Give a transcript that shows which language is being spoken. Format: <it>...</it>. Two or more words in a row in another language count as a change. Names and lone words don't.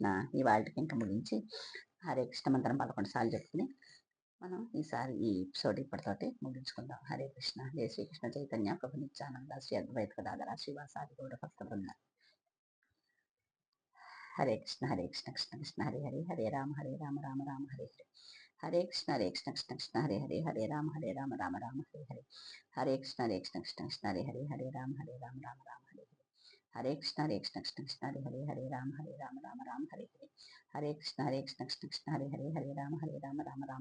<te>ఇవాళకి ఇంకా ముగించి హరే కృష్ణ మంత్రం 11 సార్లు చెప్పుకుని మనం ఈసారి ఈ ఎపిసోడ్ ఇప్పటితోటి ముగించుకుందాం. హరే కృష్ణ.</te> <sa>జయ శ్రీకృష్ణ చైతన్య ప్రభు నిత్యానంద శ్రీ అద్వైత గదాధర శ్రీవాసాది గౌడ భక్త బృంద. హరే కృష్ణ కృష్ణ కృష్ణ హరే హరే హరే రామ రామ రామ హరే హరే హరే కృష్ణ కృష్ణ కృష్ణ హరే హరే హరే రామ రామ రామ హరే హరే హరే కృష్ణ కృష్ణ కృష్ణ హరే హరే హరే రామ రామ రామ హరే హరే హరే కృష్ణ కృష్ణ కృష్ణ హరే హరే హరే రామ రామ రామ హరే హరే హరే కృష్ణ కృష్ణ కృష్ణ హరే హరే హరే రామ రామ రామ</sa>